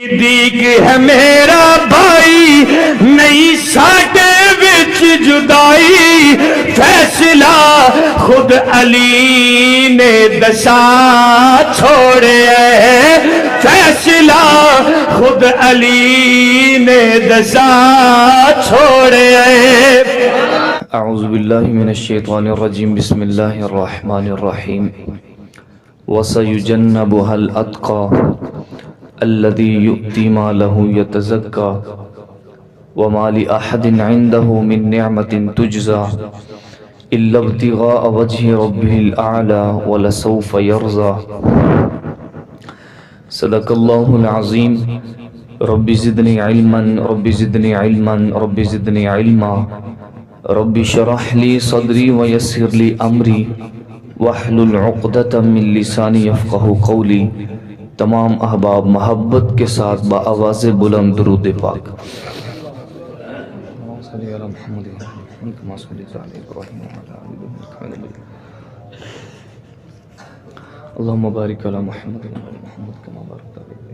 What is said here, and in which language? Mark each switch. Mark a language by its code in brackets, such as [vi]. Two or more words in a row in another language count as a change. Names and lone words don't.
[pa] صدیق ہے میرا بھائی نہیں ساڈے وچ جدائی فیصلہ خود علی نے دسا چھوڑے فیصلہ خود علی نے دسا چھوڑے [ar] اعوذ باللہ من الشیطان الرجیم بسم اللہ الرحمن الرحیم وَسَيُجَنَّبُهَا الْأَتْقَى الَّذِي يُؤْتِي مَالَهُ يَتَزَكَّى وَمَا لِأَحَدٍ عِنْدَهُ مِن نِعْمَةٍ تُجْزَى إِلَّا ابْتِغَاءَ وَجْهِ رَبِّهِ الْأَعْلَى وَلَسَوْفَ يَرْضَى صدق اللہ العظیم رب زدنی علما رب زدنی علما رب زدنی علما رب شرح لی صدری ویسر لی امری واحلل عقدۃ من لسانی یفقہوا قولی۔ [ur] تمام احباب محبت کے ساتھ بآواز بلند درود پاک [ar] اللہم بارک علی محمد وعلی محمد کما بارکت علی